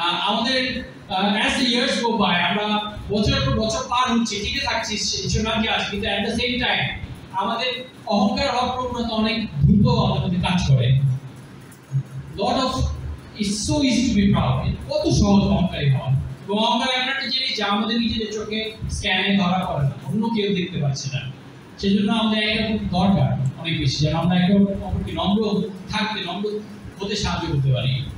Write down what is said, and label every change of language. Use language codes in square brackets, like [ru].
[bn] আমাদের [en] as the years go by, [bn] আমরা বছরের পর বছর পার হচ্ছে, টিকে থাকছি, ঈশ্বরকে আছে, কিন্তু [en] at the same time [bn] আমাদের অহংকার হওয়ার প্রবণতা অনেক দ্রুত আমাদের মধ্যে কাজ করে। [en] lot of it's so easy to be proud. [bn] কত সহজ অহংকারী হওয়া। এবং অহংকার এমন একটা জিনিস যা আমাদের নিজেদের চোখে স্ক্যানে ধরা পড়ে না, অন্য কেউ দেখতে পাচ্ছে না। সেজন্য আমাদের এরকম দরকার অনেক বেশি, যেন আমরা একে অপরকে নম্র থাকতে, নম্র হতে সাহায্য করতে পারি।